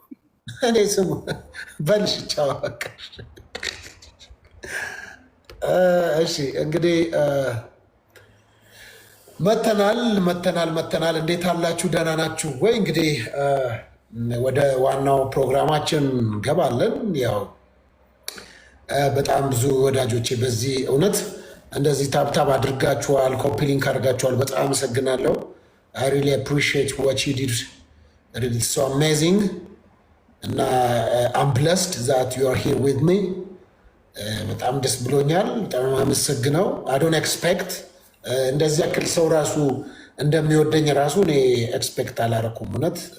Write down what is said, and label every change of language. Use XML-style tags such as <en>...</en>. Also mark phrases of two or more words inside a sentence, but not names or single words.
<am>እኔ ስሙ በልሽ ጫወቅ። እሺ እንግዲህ መተናል። እንዴት አላችሁ? ደህና ናችሁ ወይ? እንግዲህ ወደ ዋናው ፕሮግራማችን ገባለን። ያው በጣም ብዙ ወዳጆቼ በዚህ እውነት እንደዚህ ታብታብ አድርጋችኋል፣ ኮፒ ሊንክ አድርጋችኋል። በጣም አመሰግናለሁ።</am> <en>I really appreciate what you did. It's so amazing.</en> <am>እና</am> <en>I'm blessed that you are here with me.</en> <am>በጣም ደስ ብሎኛል። በጣም አመሰግነው።</am> <en>I don't expect</en> <am>እንደዚህ ያክል ሰው ራሱ እንደሚወደኝ ራሱ እኔ ኤክስፔክት አላረኩም። እውነት</am>